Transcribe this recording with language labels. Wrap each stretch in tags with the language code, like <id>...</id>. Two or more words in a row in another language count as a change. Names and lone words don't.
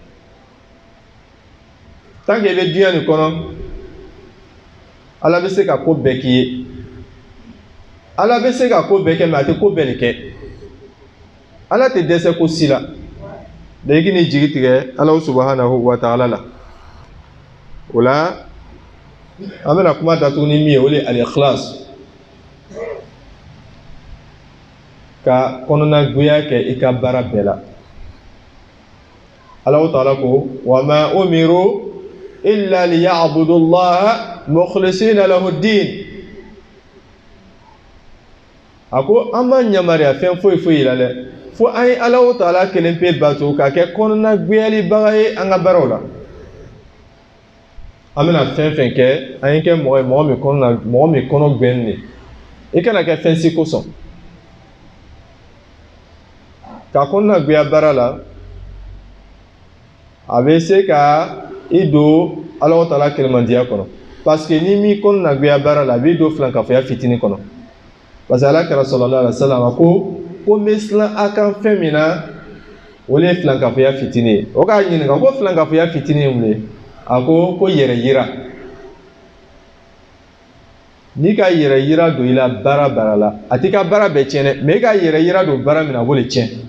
<fr>tant que</fr> <bm>i bɛ duniya nin kɔnɔ ala bɛ se ka ko bɛɛ k'i ye ala bɛ se ka ko bɛɛ kɛ mais a tɛ ko bɛɛ de kɛ ala tɛ dɛsɛ ko si la da i k'i ni jigi tigɛ</bm> <ar>الله سبحانه وتعالى</ar> <bm>la o la amena kuma datuguni mi ole al-ikhlas ka kɔnɔna goya kɛ i ka baara bɛɛ la.</bm> <ar>Allah ta'ala ko وما أمروا إلا ليعبدوا الله مخلصين له الدين.</ar> <bm>Ako ama nyamariya fɛn foyi foyi la dɛ fo an ye Allah ta'ala kelen pe bato ka kɛ kɔnɔna goyali baga ye an ka baaraw la. An bɛna fɛn fɛn kɛ an ye kɛ mɔgɔ min kɔnɔ gbɛn ne i kana kɛ fɛn si kosɔn ka kɔnɔna goya baara la a bɛ se ka i don Allah ta'ala kelemandiya kɔnɔ</bm> <fr>parce que</fr> <bm>ni mi kɔnɔna goya baara la a b'i don filankafoya fitinin kɔnɔ</bm> <fr>parce que</fr> <bm>Allah kɛra</bm> <ar>صلى الله عليه وسلم</ar> <bm>ko n bɛ siran a kan fɛn min na o de ye filankafoya fitinin ye o k'a ɲininka ko filankafoya fitinin ye mun ye a ko yɛrɛ yira n'i ka yɛrɛ yira don i la baara la a t'i ka baara bɛɛ tiɲɛ dɛ mais i ka yɛrɛ yira don baara min na a b'o de tiɲɛ.</bm>